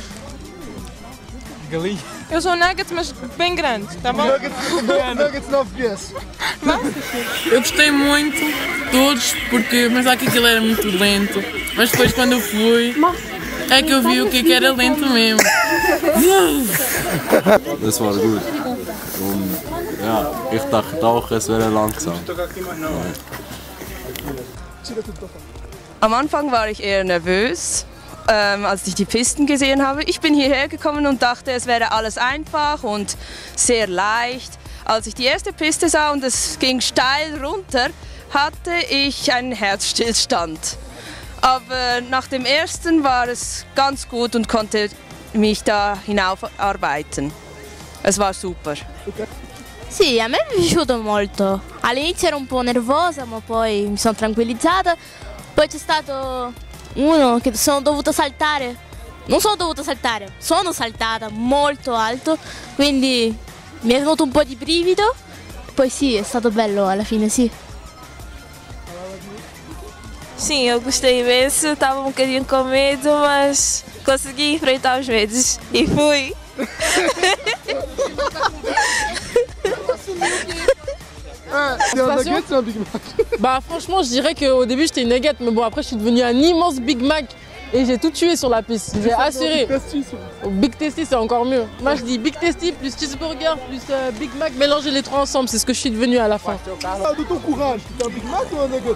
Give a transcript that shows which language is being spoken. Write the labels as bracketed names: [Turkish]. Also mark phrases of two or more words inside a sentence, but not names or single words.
[Portuguese] Galinha. Eu sou nuggets, mas bem grande, tá bom? Nuggets 9 PS. Eu gostei muito de todos porque pensava que aquilo era muito lento, mas depois quando eu fui é que eu vi o que era lento mesmo. [German] Das war gut. Und ja, ich dachte auch, es wäre langsam. Am Anfang war ich eher nervös, als ich die Pisten gesehen habe. Ich bin hierher gekommen und dachte, es wäre alles einfach und sehr leicht. Als ich die erste Piste sah und es ging steil runter, hatte ich einen Herzstillstand. Aber nach dem ersten war es ganz gut und konnte mich da hinaufarbeiten. Es war super. [Italian] Sì, a me è piaciuto molto. All'inizio ero un po' nervosa, ma poi mi sono tranquillizzata. Poi c'è stato uno che sono dovuta saltare. Non sono dovuta saltare, sono saltata molto alto, quindi mi è venuto un po' di brivido. Poi sì, è stato bello alla fine, sì. [Portuguese] Sim, eu gostei imenso, estava um bocadinho com medo, mas consegui enfrentar os medos e fui. [French] Nuggets ou un Big Mac? Bah franchement, je dirais qu'au début j'étais une nugget, mais bon après je suis devenue un immense Big Mac et j'ai tout tué sur la piste. J'ai assuré. Big Tasty c'est encore mieux. Moi je dis Big Tasty plus cheeseburger plus Big Mac, mélanger les trois ensemble, c'est ce que je suis devenue à la fin. De ton courage, t'es un Big Mac ou un Nuggets?